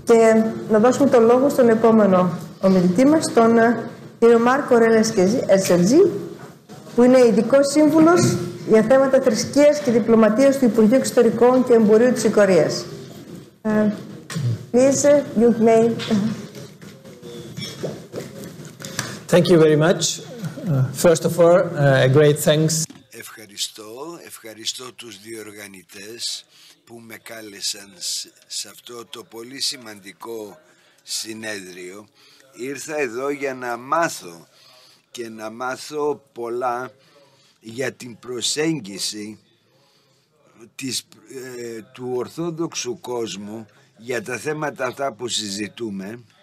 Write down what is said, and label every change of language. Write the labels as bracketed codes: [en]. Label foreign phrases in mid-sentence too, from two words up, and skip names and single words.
[el] Και να δώσουμε το λόγο στον επόμενο ομιλητή μας, τον κύριο Μάρκο Ρέλες-Εσερτζή, που είναι ειδικός σύμβουλος για θέματα θρησκείας και διπλωματίας του Υπουργείου Εξωτερικών και Εμπορίου της Ικορίας. [en] Please, you may. Thank you very much. First of all, a great thanks. [el] Ευχαριστώ τους διοργανητές που με κάλεσαν σε αυτό το πολύ σημαντικό συνέδριο. Ήρθα εδώ για να μάθω και να μάθω πολλά για την προσέγγιση του Ορθόδοξου κόσμου για τα θέματα αυτά που συζητούμε.